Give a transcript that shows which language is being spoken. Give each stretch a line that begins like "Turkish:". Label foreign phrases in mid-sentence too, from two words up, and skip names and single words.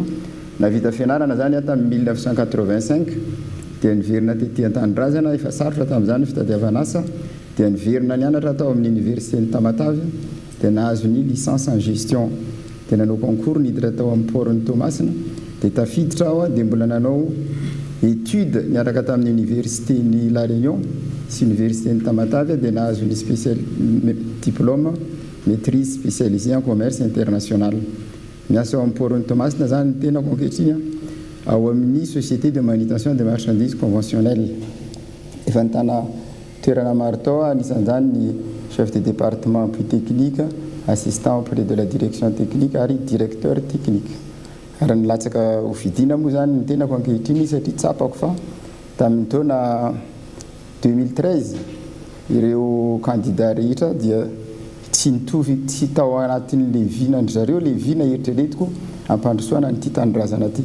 Malagasy: Navita fianarana zany tamin'ny 1985 dia niverina tetỳ Antandrazana efa sarotra tamin'izany fitadiavana asa dia niverina nianatra atao amin'ny université ny Tamatavy dia nahazo ny
French: licence en gestion
Malagasy: dia nanao concours niditra tao amin'ny port'ny Tomasina dia tafiditra aho dia mbola nanao étude niaraka tamin'ny université ny La Réunion sy université ny Tamatavy dia nahazo ny
French: diplôme maîtrise spécialisée en commerce international.
Malagasy: Miasa ao amin'ny port'ny Tomasina zany ny tenako ankehitriny ao amin'ny
French: société de manutention des marchandises conventionnelles.
Malagasy: Efa nitana toerana maro tao anisan'izany ny
French: chef de département appui technique, assistant auprès de la direction technique
Malagasy: ary
French: directeur technique.
Malagasy: Ary nilatsaka hovidiana moa zany ny tenako ankehitriny satria tsapako fa tamin'ny taona 2013 ireo candidat rehetra dia tsy nitovy tsy tao anatin'le vinandry zareo le vina eritreretiko ampandrosoana nyity tanindrazana ity.